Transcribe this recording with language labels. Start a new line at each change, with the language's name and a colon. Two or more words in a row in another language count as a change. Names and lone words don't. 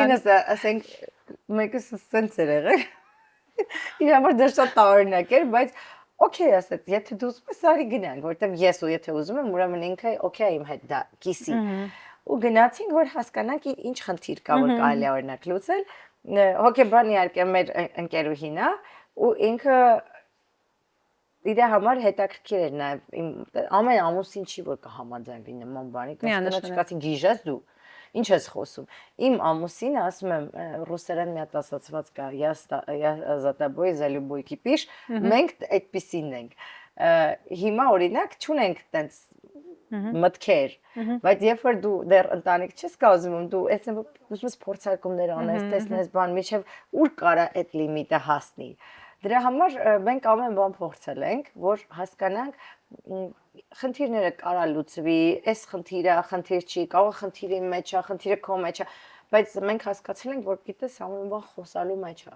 Armenian: Ամուսինս, ասենք, մեկը սենց էր եղել։ Իր համար դա շատ տարօրինակ էր, բայց օքեյ ասեց, եթե դու ուզում ես, արի գնանք, որովհետև ես ու եթե ուզում եմ, ուրեմն ինքը օքեյ իմ հետ դա կիսի։ Ու գնացինք, որ հասկանանք ինչ խնդիր կա, որ կարելի է օրինակ լուծել։ Հոկեբան իհարկե մեր ընկերուհին է, ու ինքը իր համար հետաքրքիր էր նաև ամեն ամուսին չի որ կհամաձայնվի նման բանի, կասկածի չկացին գիժես դու։ Ինչ ես խոսում։ Իմ ամուսինը, ասում եմ, ռուսերեն մի հատ ասացված կա,
Russian: я за тобой за любой кипиш,
Armenian: մենք այդպեսին ենք։ Հիմա օրինակ չունենք տենց մտքեր, բայց երբ որ դու դեռ ընտանիք չես կազմում, դու այսինքն ուզում ես փորձարկումներ անես, տեսնես բան, միջև ուր կարա այդ լիմիտը հասնի։ Դրա համար մենք ամեն բան փորձել ենք, որ հասկանանք խնդիրները կարա լուծվի, այս խնդիրը խնդիր չի, կարող է խնդիրի մեջ է, խնդիրը քո մեջ է, բայց մենք հասկացել ենք, որ գիտես ամեն բան խոսալու մեջ է։